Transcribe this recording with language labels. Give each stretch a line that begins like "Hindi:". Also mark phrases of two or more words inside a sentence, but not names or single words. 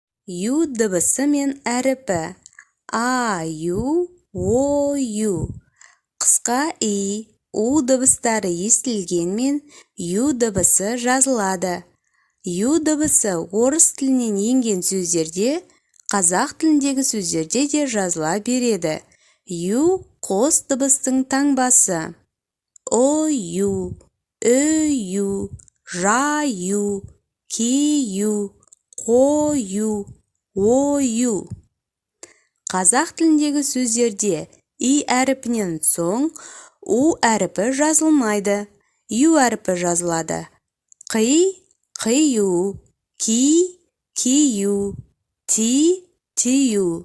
Kazakh: ю дыбысы мен әріпі. А, ю, о, ю. Қысқа и, у дыбыстары естілгенмен ю дыбысы жазылады. Ю дыбысы орыс тілінен енген сөздерде, қазақ тіліндегі сөздерде де жазыла береді. Ю қос дыбыстың таңбасы. О, ю, ö, ю, жа, ю, ки, ю, қо, ю, о, ю. Қазақ тіліндегі сөздерде и әріпінен соң у әріпі жазылмайды. Ю әріпі жазылады. Қи, қию, ки, кию, ти, тию.